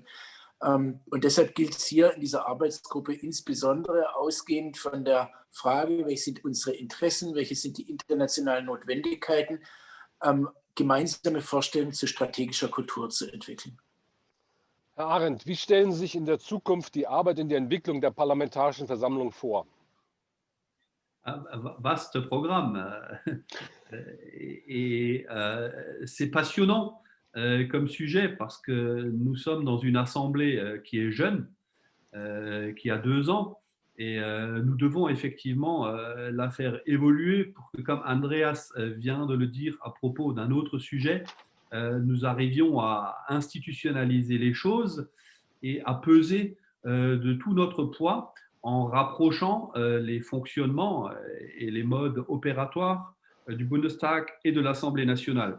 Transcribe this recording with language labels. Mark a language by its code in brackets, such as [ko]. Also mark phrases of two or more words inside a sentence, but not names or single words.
[de] Und deshalb gilt es hier in dieser Arbeitsgruppe insbesondere, ausgehend von der Frage, welche sind unsere Interessen, welche sind die internationalen Notwendigkeiten, gemeinsame Vorstellungen zu strategischer Kultur zu entwickeln. Herr Arendt, wie stellen Sie sich in der Zukunft die Arbeit in der Entwicklung der Parlamentarischen Versammlung vor? [fr] Vaste programme. Et c'est passionnant comme sujet parce que nous sommes dans une assemblée qui est jeune, qui a 2 ans, et nous devons effectivement la faire évoluer pour que, comme Andreas vient de le dire à propos d'un autre sujet, nous arrivions à institutionnaliser les choses et à peser de tout notre poids en rapprochant les fonctionnements et les modes opératoires du Bundestag et de l'Assemblée nationale.